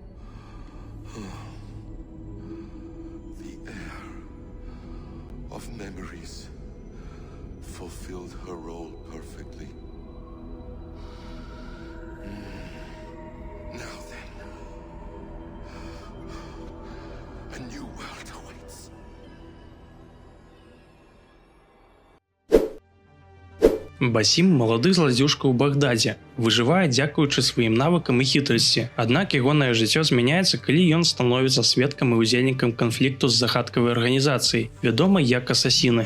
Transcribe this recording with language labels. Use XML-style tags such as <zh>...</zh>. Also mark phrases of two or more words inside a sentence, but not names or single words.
<en>The air of memories fulfilled her role perfectly. Now then, a new world awaits.</en> <be>Басім – малады зладзюжка ў Багдадзе, выжывае дзякуючы сваім навыкам і хітрасці. Аднак ягонае жыццё змяняецца, калі ён становіцца сведкам і ўдзельнікам канфлікту з загадкавай арганізацыяй, вядомай як асасіны.</be>